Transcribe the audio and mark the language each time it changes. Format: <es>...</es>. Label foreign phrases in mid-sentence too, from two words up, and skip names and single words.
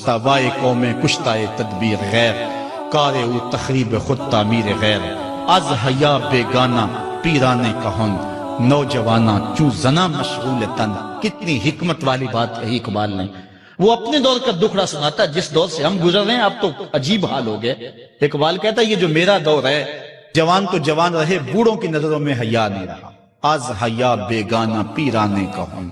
<fa>ہستہ وائے قوم کشتہ تدبیر غیر، کار او تخریب خود تعمیر غیر، از حیا بیگانہ پیرانے کہن، نوجوانہ چوں زنا مشغول تن۔</fa> <ur>کتنی حکمت والی بات کہی اقبال نے۔ وہ اپنے دور کا دکھڑا سناتا ہے، جس دور سے ہم گزر رہے ہیں اب تو عجیب حال ہو گئے۔ اقبال کہتا ہے یہ جو میرا دور ہے، جوان تو جوان رہے، بوڑھوں کی نظروں میں حیا نہیں رہا،</ur> <fa>از حیا بیگانہ پیرانے کہن۔</fa>